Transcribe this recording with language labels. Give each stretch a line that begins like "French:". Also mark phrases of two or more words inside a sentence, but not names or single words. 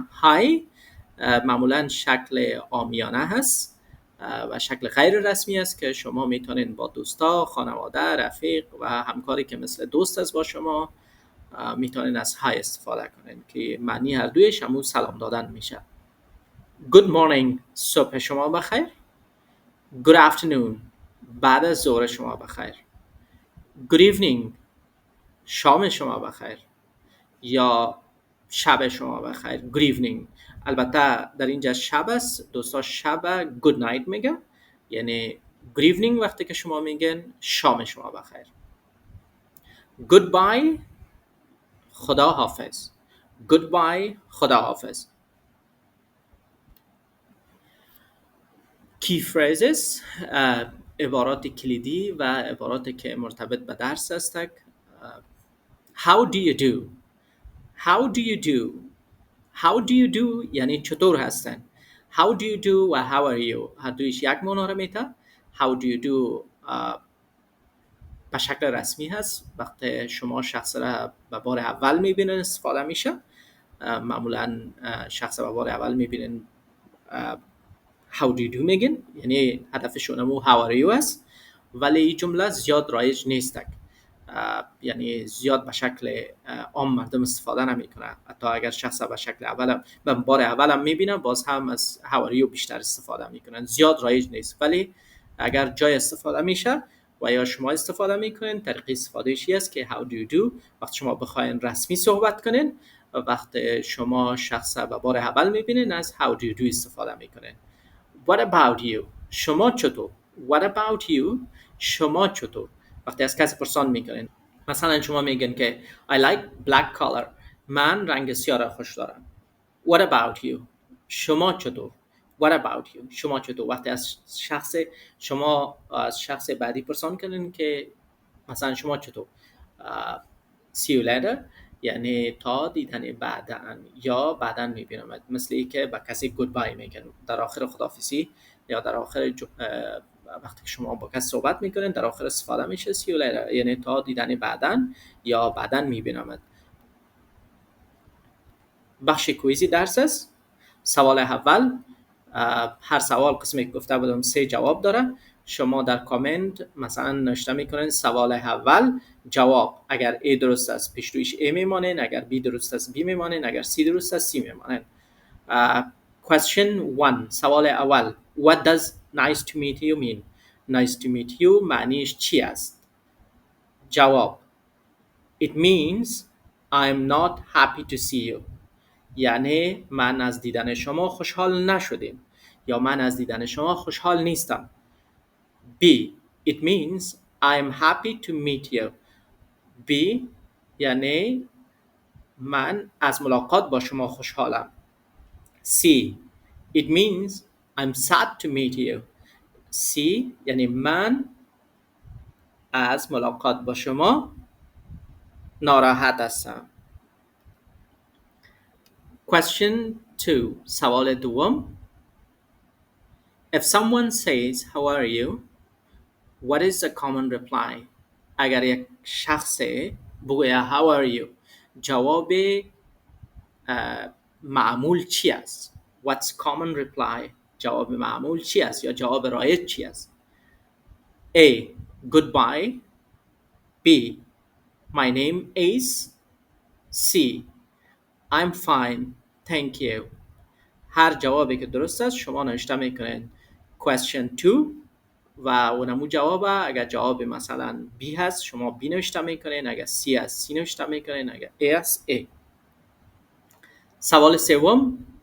Persian: های معمولا شکل عامیانه هست و شکل غیر رسمی است که شما میتونین با دوستا، خانواده، رفیق و همکاری که مثل دوست است با شما میتونین از های استفاده کنین که معنی هر دویش همون سلام دادن میشه.
English: Good morning
Persian: صبح شما بخیر.
English: Good afternoon
Persian: بعد از ظهر شما بخیر.
English: Good evening
Persian: شام شما بخیر یا شب شما بخیر.
English: Good evening.
Persian: البته در اینجا شب است، دوستا شب
English: good night
Persian: میگه، یعنی
English: good evening
Persian: وقتی که شما میگن شام شما بخیر. Goodbye خدا حافظ. Goodbye خدا حافظ.
English: Key phrases
Persian: عبارات کلیدی و عبارات که مرتبط به درس هستند.
English: How do you do? How do you do? How do you do
Persian: یعنی چطور هستن.
English: How do you do
Persian: و
English: how are you
Persian: هر دویش یک معنا را میده.
English: How do you do
Persian: به شکل رسمی هست وقتی شما شخص را به بار اول میبینین استفاده میشه. معمولا شخص به بار اول میبینین
English: how do you do
Persian: میگن، یعنی هدفشون همون
English: how are you
Persian: است، ولی این جمله زیاد رایج نیست، یعنی زیاد به شکل عام مردم استفاده نمیکنه. حتی اگر شخص به شکل اول به بار اول هم میبینن باز هم از
English: how are you
Persian: بیشتر استفاده میکنن. زیاد رایج نیست ولی اگر جای استفاده میشه و یا شما استفاده میکنین طریق استفادهش است که
English: how do you do
Persian: وقتی شما بخواین رسمی صحبت کنین و وقتی شما شخص به بار اول میبینین از
English: how do you do
Persian: استفاده میکنین.
English: What about you
Persian: شما چطور.
English: What about you
Persian: شما چطور. وقتی از کسی پرسان میکنین مثلا شما میگن که
English: I like black color
Persian: من رنگ سیاه را خوش دارم.
English: What about you
Persian: شما چطور.
English: What about you
Persian: شما چطور. وقتی از شخص بعدی پرسان کنین که مثلا شما چطور.
English: See you later
Persian: یعنی تا دیدن بعداً یا بعداً میبینم، مثل ای که با کسی goodbye میگن در آخر خداحافظی یا در آخر وقتی که شما با کسی صحبت میکنین در آخر استفاده میشه
English: see you later
Persian: یعنی تا دیدن بعداً یا بعداً میبینم. بخش کویزی درس است. سوال اول، هر سوال قسمی که گفته بودم 3 جواب داره. شما در کامنت مثلا نوشته میکنین سوال اول جواب، اگر A درست است پیش رویش A میمانین، اگر B درست است B میمانین، اگر C درست است C میمانین.
English: Question 1
Persian: سوال اول
English: What does nice to meet you mean؟ Nice to meet you
Persian: معنیش چی است؟
English: جواب It means I'm not happy to see you.
Persian: یعنی من از دیدن شما خوشحال نشدیم یا من از دیدن شما خوشحال نیستم.
English: B. It means I'm happy to meet you.
Persian: B یعنی من از ملاقات با شما خوشحالم.
English: C. It means I'm sad to meet you.
Persian: C یعنی من از ملاقات با شما ناراحت هستم.
English: Question 2.
Persian: سوال دوم.
English: If someone says, how are you? What is the common reply?
Persian: اگر یک شخص بگوید
English: how are you
Persian: جواب معمول چی است؟
English: What's common reply؟
Persian: جواب معمول چی است یا جواب رایج چی است؟
English: A. Goodbye. B. My name is. C. I'm fine. Thank you.
Persian: هر جوابی که درست است شما نوشته میکنین question 2 و اونمو جوابه. اگر جواب مثلا B هست شما B نوشته میکنین، اگر C هست C نوشته میکنین، اگر A هست A. سوال سوم.